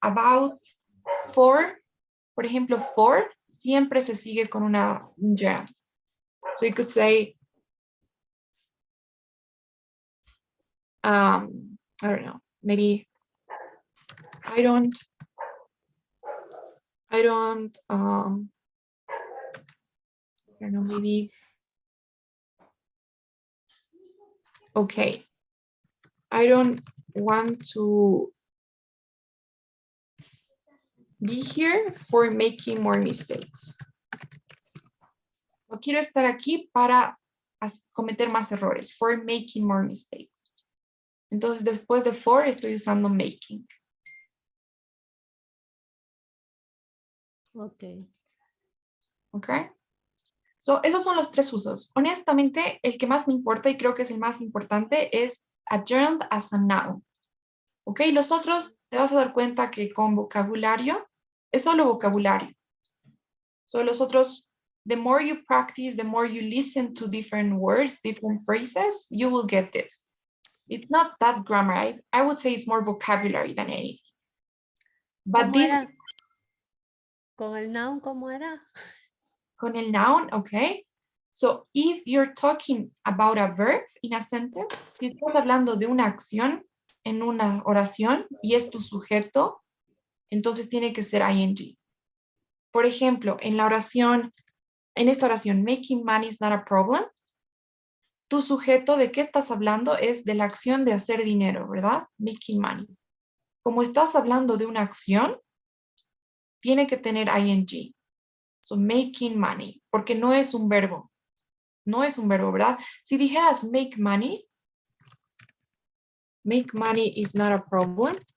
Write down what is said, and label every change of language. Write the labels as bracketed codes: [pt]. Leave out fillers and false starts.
[es] About, for, por ejemplo, for, siempre se sigue con una gerund. [en] So you could say, I don't know, maybe I don't know, maybe, okay, I don't want to be here for making more mistakes. [es] No quiero estar aquí para cometer más errores, [en] for making more mistakes. [es] Entonces, después de for, estoy usando making. [en] Okay. Okay. [es] So, esos son los tres usos. Honestamente, el que más me importa y creo que es el más importante es [en] adjourned as a noun. [es] Ok, los otros te vas a dar cuenta que con vocabulario es solo vocabulario. [en] So, [es] los otros, [en] the more you practice, the more you listen to different words, different phrases, you will get this. It's not that grammar. I would say it's more vocabulary than anything. But [es] ¿Cómo [en] this, [es] era? ¿Con el noun cómo era? con el noun, okay. [en] So if you're talking about a verb in a sentence, [es] si estás hablando de una acción en una oración y es tu sujeto, entonces tiene que ser ing. Por ejemplo, en esta oración, [en] making money is not a problem, [es] tu sujeto de qué estás hablando es de la acción de hacer dinero, ¿verdad? [en] Making money. [es] Como estás hablando de una acción, tiene que tener ing. [en] So, making money, [es] porque no es un verbo. No es un verbo, ¿verdad? Si dijeras [en] make money is not a problem.